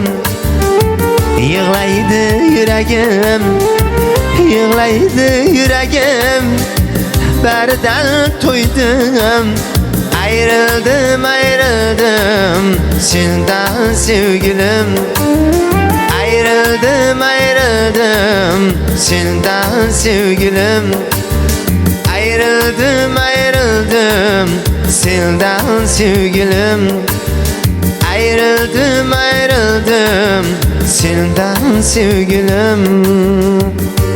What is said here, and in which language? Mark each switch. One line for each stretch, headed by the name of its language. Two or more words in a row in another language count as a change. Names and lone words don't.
Uzbek: Yig'laydi yuragim, yig'laydi yuragim, baridan to'ydim. Ayrildim, ayrildim sendan sevgilim. Ayrildim,
Turkish: Ayrıldım ayrıldım senden sevgilim. Ayrıldım ayrıldım senden sevgilim. Ayrıldım ayrıldım senden sevgilim.